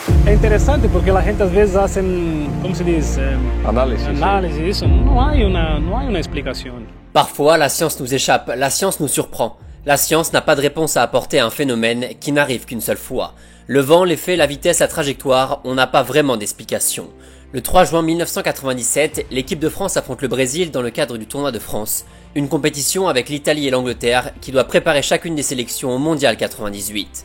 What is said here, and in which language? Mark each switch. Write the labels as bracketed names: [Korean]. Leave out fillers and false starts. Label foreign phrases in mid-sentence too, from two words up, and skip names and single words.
[Portuguese] É interessante porque a gente às vezes hacen, como se diz, análise, isso. Não há uma explicação. [French] Parfois, la science nous échappe, la science nous surprend. La science n'a pas de réponse à apporter à un phénomène qui n'arrive qu'une seule fois. Le vent, l'effet, la vitesse, la trajectoire, on n'a pas vraiment d'explication. Le 3 juin 1997, l'équipe de France affronte le Brésil dans le cadre du tournoi de France, une compétition avec l'Italie et l'Angleterre qui doit préparer chacune des sélections au Mondial 98.